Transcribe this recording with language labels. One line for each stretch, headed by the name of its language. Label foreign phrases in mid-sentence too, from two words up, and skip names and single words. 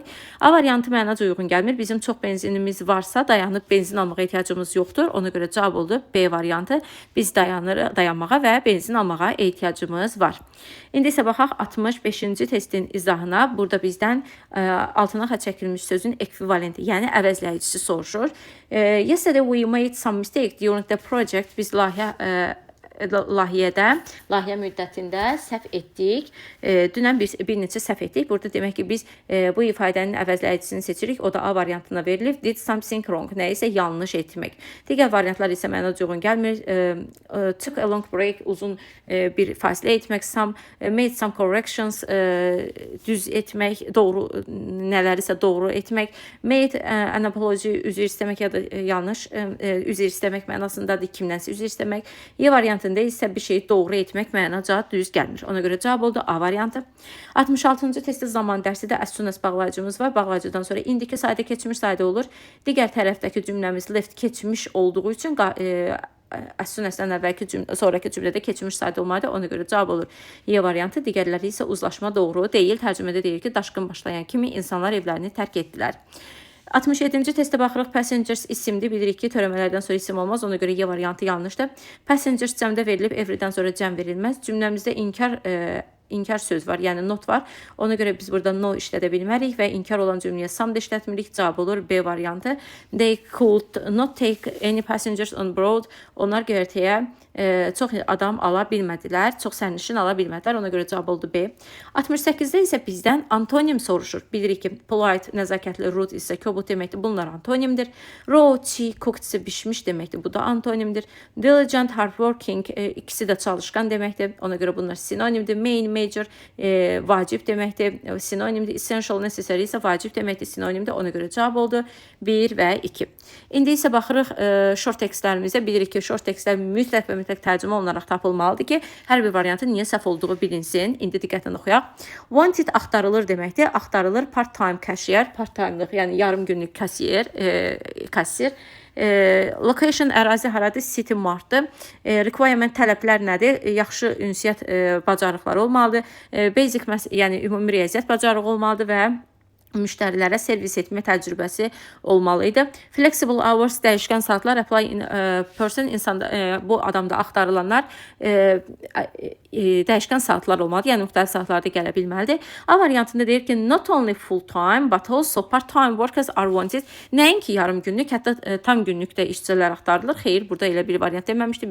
Azerbaijani: A variantı mənaca uyğun gəlmir. Bizim çox benzinimiz varsa dayanıb benzin almağa ehtiyacımız yoxdur. Ona görə cavab oldu B variantı. Biz dayanmağa və benzin almağa ehtiyacımız var. İndi isə baxaq 65-ci testin izahına. Burada bizdən altına xətt çəkilmiş sözün ekvivalenti, yəni əvəzləyicisi soruşur.
English: Yesterday we made some mistake during the project.
Azerbaijani: Biz layihə layihə müddətində səhv etdik. Dünən bir neçə səhv etdik. Burada demək ki, biz bu ifadənin əvəzləyicisini seçirik. O da A variantına verilib.
English: Did something wrong.
Azerbaijani: Nə isə yanlış etmək. Digər variantlar isə mənə uyğun gəlmir.
English: Took a long break,
Azerbaijani: uzun bir fasilə etmək.
English: Made some corrections,
Azerbaijani: düz etmək, doğru nələrisə doğru etmək.
English: Made an apology,
Azerbaijani: üzr istəmək ya da yanlış üzr istəmək mənasındadır, kimdənsə üzr istəmək. Y variantında isə bir şeyi doğru etmək mənaca düz gəlmir. Ona görə cavab oldu A variantı. 66-cı testdə zaman dərsidə
English: as soon as
Azerbaijani: bağlayıcımız var. Bağlayıcıdan sonra indiki sayda keçmiş sayda olur. Digər tərəfdəki cümləmiz left keçmiş olduğu üçün
English: as soon as-
Azerbaijani: dən əvvəlki sonraki cümlədə keçmiş sayda olmalıdır. Ona görə cavab olur Y variantı. Digərləri isə uzlaşma doğru deyil. Tərcümədə deyir ki, daşqın başlayan kimi insanlar evlərini tərk etdilər. 67-ci testə baxırıq. Passengers isimli, bilirik ki, törəmələrdən sonra isim olmaz. Ona görə Y variantı yanlışdır. Passengers cəmdə verilib, everydən sonra cəm verilməz. Cümləmizdə inkar söz var, yəni not var. Ona görə biz burada no işlədə bilmərik və inkar olan cümləyə some da işlətmirik. Cavab olur B variantı. They could not take any passengers on board. Onlar göyərtəyə çox adam ala bilmədilər, çox sərnişin ala bilmədilər. Ona görə cavab oldu B. 68-də isə bizdən antonim soruşur. Bilirik ki,
English: polite,
Azerbaijani: nəzakətli, rude isə kobud deməkdir. Bunlar antonimdir. Raw, çiğ, cooked isə bişmiş deməkdir. Bu da antonimdir.
English: Diligent, hardworking,
Azerbaijani: ikisi də çalışqan deməkdir. Ona görə bunlar sinonimdir.
English: Main, major,
Azerbaijani: vacib deməkdir. Sinonimdir.
English: Essential, necessary
Azerbaijani: isə vacib deməkdir. Sinonimdir. Ona görə cavab oldu 1 və 2. İndi isə baxırıq
English: short textlərimizə.
Azerbaijani: Bilirik ki,
English: short textlər
Azerbaijani: mütləq və mütləq tərcümə olunaraq tapılmalıdır ki, hər bir variantın niyə səhv olduğu bilinsin. İndi diqqətlə oxuyaq. Wanted axtarılır deməkdir. Axtarılır
English: part-time cashier,
Azerbaijani: part-timelıq, yəni yarım günlük kassir. Location, ərazi haradır? City martdır. Requirement, tələblər nədir? Yaxşı ünsiyyət bacarıqları olmalıdır. Basic, yəni ümumi riyaziyyat bacarığı olmalıdır və müştərilərə servis etmə təcrübəsi olmalıydı.
English: Flexible hours,
Azerbaijani: dəyişkən saatlar,
English: apply in person,
Azerbaijani: bu adamda axtarılanlar dəyişkən saatlar olmalıdır, yəni müxtəlif saatlarda gələ bilməlidir. A variantında deyir ki,
English: not only full time but also part time workers are wanted.
Azerbaijani: Nəinki yarım günlük, hətta tam günlük də işçilər axtarılır. Xeyr, burada elə bir variant deməmişdi.